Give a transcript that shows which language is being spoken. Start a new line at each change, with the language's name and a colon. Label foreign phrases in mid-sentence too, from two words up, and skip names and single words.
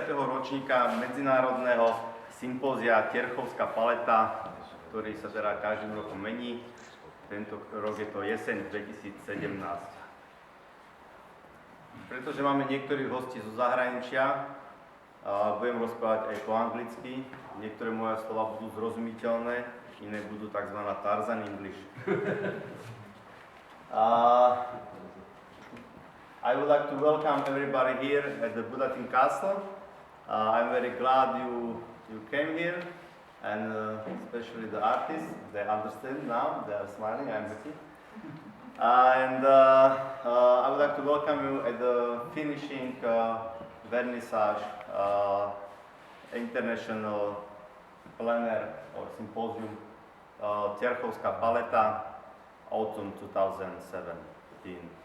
Slovak: ročníka medzinárodného sympózia Terchovská paleta, ktorý sa teda každým rokom mení. Tento rok je to jeseň 2017. Pretože máme niektorých hostí zo zahraničia, budem rozprávať aj po anglicky. Niektoré moje slova budú zrozumiteľné, iné budú tzv. Tarzan English.
English: I would like to welcome everybody here at the Budatin Castle. I'm very glad you came here, and especially the artists. They understand now, they are smiling, I'm happy. I would like to welcome you at the finishing vernissage international plenaire or symposium Terchovská paleta autumn 2017.